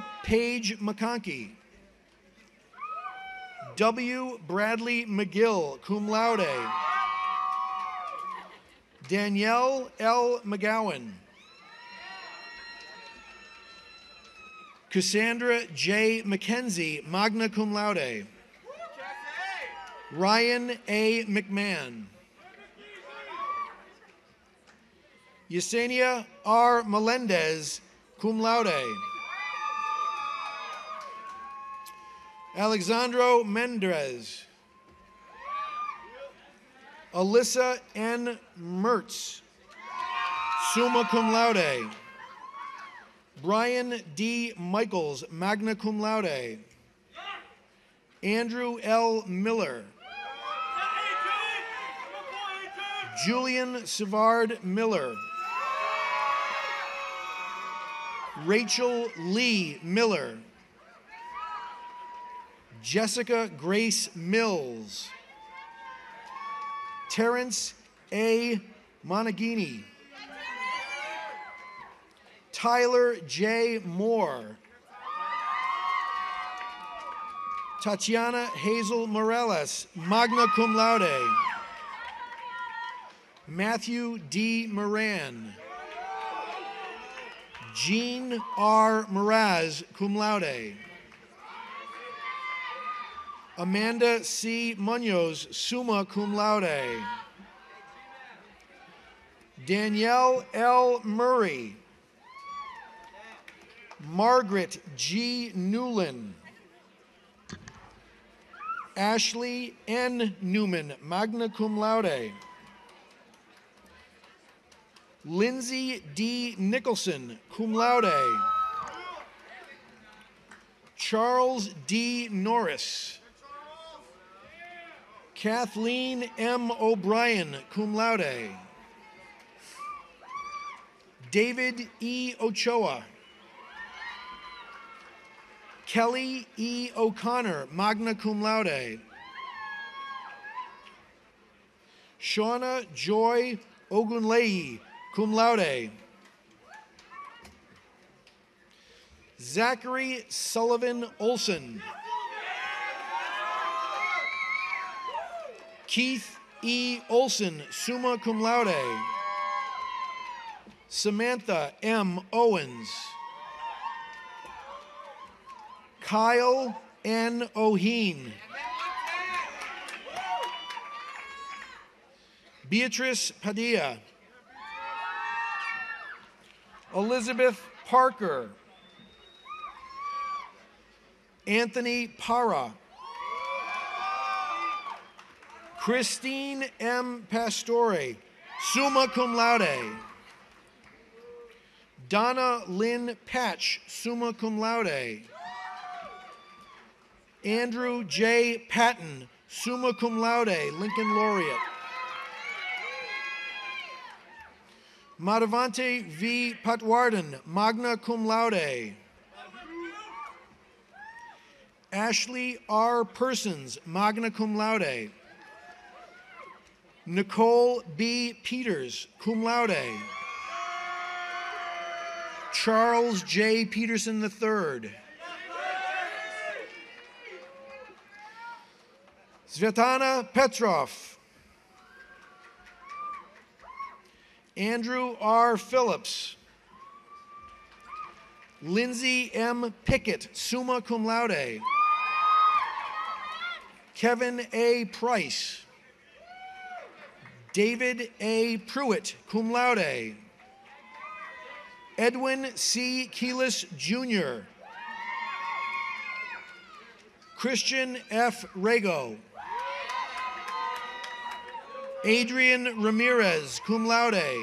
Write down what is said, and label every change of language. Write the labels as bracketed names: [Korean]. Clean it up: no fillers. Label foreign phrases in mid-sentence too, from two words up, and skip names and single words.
[English] Page McConkey. W. Bradley McGill, [Latin] cum laude. [English] Danielle L. McGowan. Cassandra J. [Latin] McKenzie, magna cum laude. [English] Ryan A. McMahon. Yesenia R. Melendez, [Latin] cum laude. [English] Alexandro Mendrez. Alyssa N. Mertz, [Latin] summa cum laude. [English] Brian D. [Latin] Michaels, magna cum laude. [English] Andrew L. Miller. Julian Savard Miller. Rachel Lee Miller. Jessica Grace Mills. Terrence A. Monagini. Tyler J. Moore. Tatiana Hazel Morales, [Latin] magna cum laude. [English] Matthew D. Moran. Jean R. Mraz, [Latin] cum laude. [English] Amanda C. [Latin] Munoz, summa cum laude. [English] Danielle L. Murray. Margaret G. Newland. Ashley N. Newman, [Latin] magna cum laude. Lindsay D. Nicholson, cum laude. [English] Charles D. Norris. Kathleen M. O'Brien, [Latin] cum laude. [English] David E. Ochoa. Kelly E. [Latin] O'Connor, magna cum laude. Shauna Joy Ogunleyi, cum laude. [English] Zachary Sullivan Olson. Keith E. [Latin] Olson, summa cum laude. [English] Samantha M. Owens. Kyle N. O'Heen. Beatrice Padilla. Elizabeth Parker. Anthony Parra. Christine M. [Latin] Pastore, summa cum laude. Donna Lynn Patch, summa cum laude. [English] Andrew J. [Latin] Patton, summa cum laude, Lincoln Laureate. [English] Madhavante V. [Latin] Patwarden, magna cum laude. [English] Ashley R. [Latin] Persons, magna cum laude. [English] Nicole B. Peters, [Latin] cum laude. [English] Charles J. Peterson III. Svetlana Petrov. Andrew R. Phillips. Lindsay M. [Latin] Pickett, summa cum laude. [English] Kevin A. Price. David A. [Latin] Pruitt, cum laude. [English] Edwin C. Keelis, Jr. Christian F. Rego. Adrian Ramirez, [Latin] cum laude.